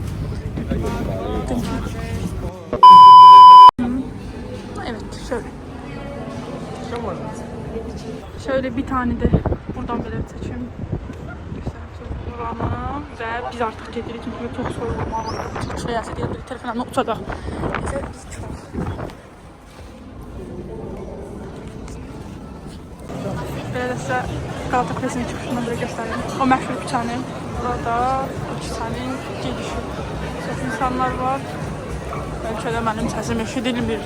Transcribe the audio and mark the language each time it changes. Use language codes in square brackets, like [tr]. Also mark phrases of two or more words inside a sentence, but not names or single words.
[tr] Evet, şöyle. Şöyle bir tane de buradan böyle seçeyim. Buranı ve biz artık gedirik çünkü çok soğuk olmalı. Çok siyasi değil, bir telefonla uçacaq. Neyse biz çok. [az] Belə də sizə Qalata Kulesinin çıxışından belə göstərim. O məşhur küçəni. Burada o küçənin gedişi. Çox insanlar var. Bəlkə də mənim səsim eşidilmir.